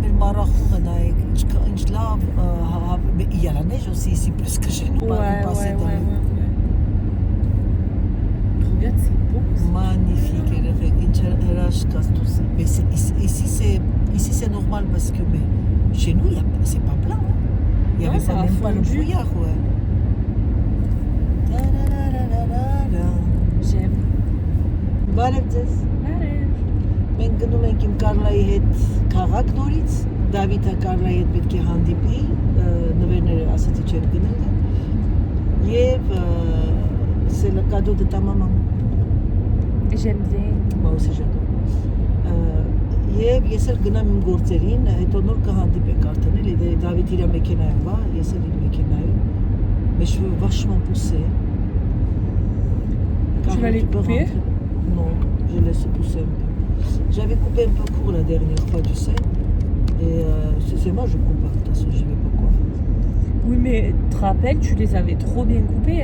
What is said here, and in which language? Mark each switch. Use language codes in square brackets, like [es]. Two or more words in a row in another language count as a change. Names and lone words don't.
[hy] Barrachou, ինչ լավ, [fr] il y a la neige aussi ici, plus que chez nous. Ouais. Regarde, c'est beau. Magnifique, ici c'est normal parce que chez nous, c'est pas plein. Hein. Il n'y avait pas, même pas le brouillard. Ouais. J'aime. [hy] Բարև ձեզ։ Մենք գնում ենք իմ Կարլայի հետ քաղաք նորից, Դավիթը Կարլայի հետ պետք է հանդիպի, նվերները ասացի չէր գնել եւ [fr] c'est le cadeau de ta maman. J'aime bien. Moi aussi j'adore. [hy] Եվ ես էլ գնամ իմ գործերին, հետո նոր կհանդիպենք արդեն էլի Դավիթ իր մեքենայով, ես էլ իմ մեքենայով։ [fr] Mes cheveux vachement poussés. Tu vas les couper? Non, je laisse pousser un peu. J'avais coupé un peu court la dernière fois, tu sais. Et c'est moi, je coupe, de toute façon, je vais pas coiffer. Oui, mais tu te rappelles, tu les avais trop bien coupés.